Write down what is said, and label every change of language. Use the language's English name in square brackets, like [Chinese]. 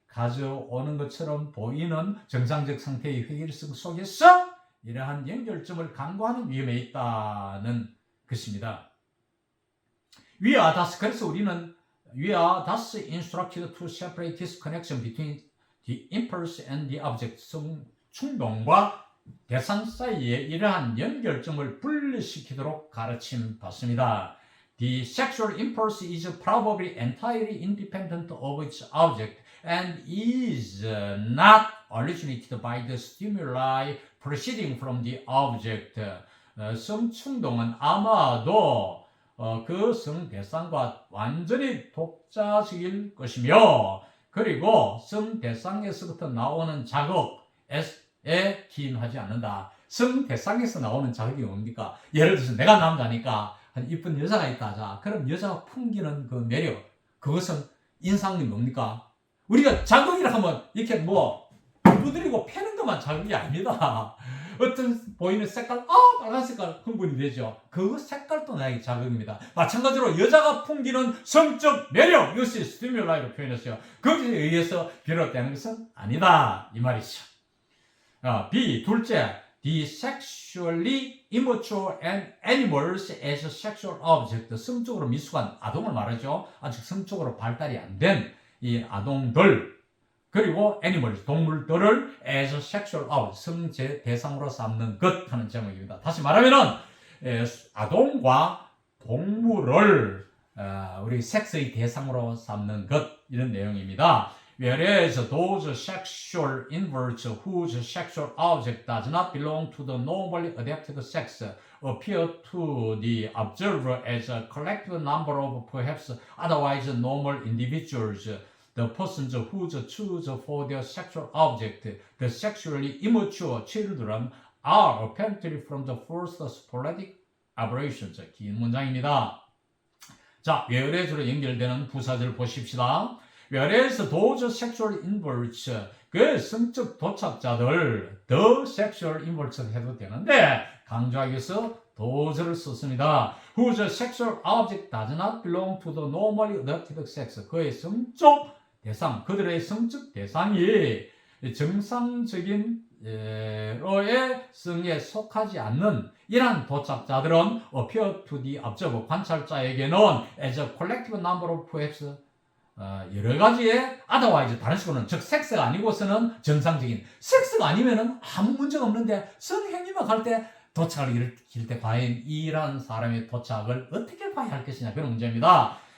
[Korean] 가져오는 것처럼 보이는 정상적 상태의 회의성 속에서 이러한 연결점을 강구하는 위험에 있다는 것입니다. 그래서 우리는 [English] we are thus instructed to separate this connection between the impulse and the object. [Korean] 충동과 대상 사이에 이러한 연결점을 분리시키도록 가르침 받습니다. [English] The sexual impulse is probably entirely independent of its object and is not originated by the stimuli proceeding from the object. [Korean] 성충동은 아마도 그 성대상과 완전히 독자적일 것이며 그리고 성대상에서부터 나오는 자극에 기인하지 않는다. 성대상에서 나오는 자극이 뭡니까? 예를 들어서 내가 남자니까 한 이쁜 여자가 있다. 자, 그럼 여자가 풍기는 그 매력, 그것은 인상이 뭡니까? 우리가 자극이라 하면 이렇게 뭐 두드리고 패는 것만 자극이 아닙니다. 어떤 보이는 색깔, 빨간 색깔 흥분이 되죠. 그 색깔도 나에게 자극입니다. 마찬가지로 여자가 풍기는 성적 매력, 이것이 스티뮬라이로 표현했어요. 거기에 의해서 비롯되는 것은 아니다. 이 말이죠. [English] B, [Korean] 둘째, [English] the sexually immature animals as sexual object. [Korean] 성적으로 미숙한 아동을 말하죠. 아직 성적으로 발달이 안 된 이 아동들, 그리고 animals, 동물들을 [English] as sexual object, [Korean] 성제 대상으로 삼는 것 하는 제목입니다. 다시 말하면은 아동과 동물을 우리 섹스의 대상으로 삼는 것, 이런 내용입니다. [English] Whereas those sexual inverts whose sexual object does not belong to the normally adapted sex appear to the observer as a collective number of perhaps otherwise normal individuals. The persons who choose for their sexual object, the sexually immature children, are apparently from the first sporadic aberrations. [Korean] 긴 문장입니다. 자, whereas로 연결되는 부사절 보십시다. [English] Whereas those sexual inverts, [Korean] 그 성적 도착자들, the sexual inverts 해도 되는데 강조하기 위해서 those를 썼습니다. [English] Whose sexual object does not belong to the normally adapted sex. [Korean] 그의 성적 대상, 그들의 성적 대상이 정상적인 로의 성에 속하지 않는 이러한 도착자들은 [English] appear to the observer, [Korean] 관찰자에게는 [English] as a collective number of perhaps [Korean] 여러 가지의 otherwise, 다른 식으로는 즉 섹스가 아니고서는 정상적인, 섹스가 아니면은 아무 문제가 없는데 성행위만 할 때 도착을 일으킬 때 과연 이러한 사람의 도착을 어떻게 봐야 할 것이냐, 그런 문제입니다.